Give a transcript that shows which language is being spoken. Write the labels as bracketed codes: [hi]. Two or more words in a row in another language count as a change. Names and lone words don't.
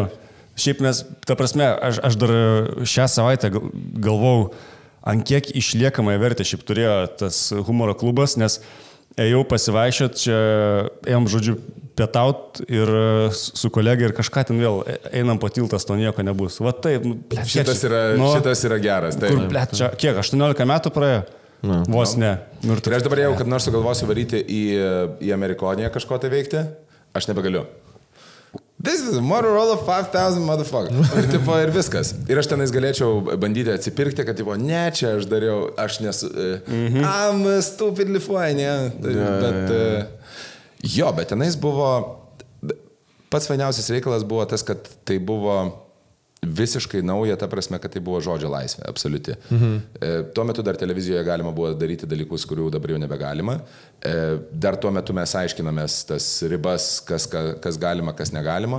[lt] Šiaip mes, ta prasme, aš dar šią savaitę galvau, ant kiek išliekamąją vertę šiaip turėjo tas humoro klubas, nes ėjau pasivaiščiot, čia ėjom, žodžiu, pietaut ir su kolegai ir kažką ten vėl einam po tiltas, to nieko nebus. Va taip, blet, Šitas yra geras. Tai. Kur, blet, čia, kiek, 18 metų praėjo? Vos ne. Ir aš dabar jau, kad nors sugalvosiu varyti į Amerikoniją kažko tai veikti, aš nebegaliu. [en] This is a Motorola 5000 motherfucker. [lt] Ir viskas. Ir aš tenais galėčiau bandyti atsipirkti, kad ne, čia aš dariau, aš nesu... [en] I'm stupid Lithuania. [lt] Bet jo, bet tenais buvo... Pats fainiausias reikalas buvo tas, kad tai buvo visiškai nauja, ta prasme, kad tai buvo žodžio laisvė, absoliuti. Tuo metu dar televizijoje galima buvo daryti dalykus, kurių dabar jau nebegalima. Dar tuo metu mes aiškinamės tas ribas, kas galima, kas negalima.